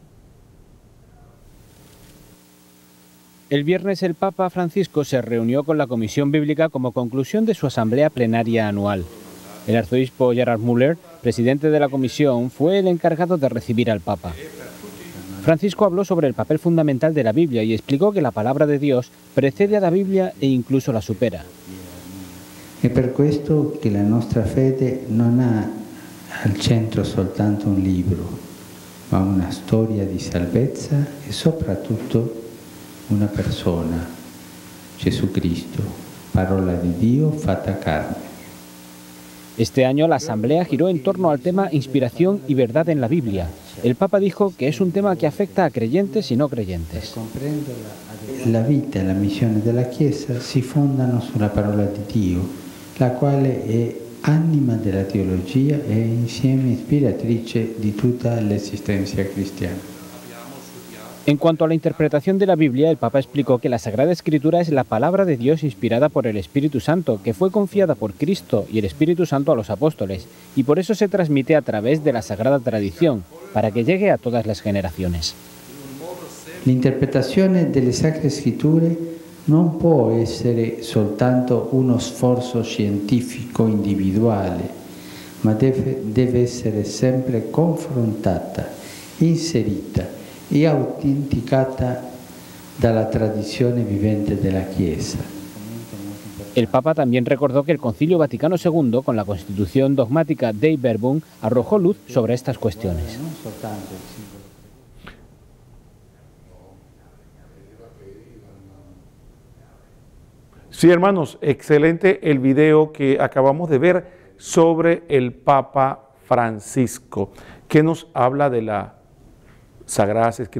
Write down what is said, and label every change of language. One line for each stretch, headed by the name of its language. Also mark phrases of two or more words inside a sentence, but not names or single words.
Spanish: El viernes el Papa Francisco se reunió con la Comisión Bíblica como conclusión de su asamblea plenaria anual. El arzobispo Gerhard Müller, presidente de la comisión, fue el encargado de recibir al Papa. Francisco habló sobre el papel fundamental de la Biblia y explicó que la palabra de Dios precede a la Biblia e incluso la supera.
Italian: È per questo che la nostra fede non ha al centro soltanto un libro, ma una storia di salvezza e soprattutto una persona, Gesù Cristo, parola di Dio fatta carne.
Spanish: Este año la asamblea giró en torno al tema inspiración y verdad en la Biblia. El Papa dijo que es un tema que afecta a creyentes y no creyentes.
Italian: La vita e la missione della Chiesa si fondano sulla parola di Dio, la quale è anima della teologia e insieme ispiratrice di tutta l'esistenza cristiana.
Spanish: En cuanto a la interpretación de la Biblia, el Papa explicó que la Sagrada Escritura es la palabra de Dios inspirada por el Espíritu Santo, que fue confiada por Cristo y el Espíritu Santo a los apóstoles, y por eso se transmite a través de la Sagrada Tradición, para que llegue a todas las generaciones.
Italian: L'interpretazione delle Sacre Scritture non può essere soltanto uno sforzo scientifico individuale, ma deve essere sempre confrontata, inserita e autenticata dalla tradizione vivente della Chiesa.
Spanish: El Papa también recordó que el Concilio Vaticano II, con la Constitución dogmática Dei Verbum, arrojó luz sobre estas cuestiones. Sí, hermanos, excelente el video que acabamos de ver sobre el Papa Francisco, que nos habla de la Sagradas Escrituras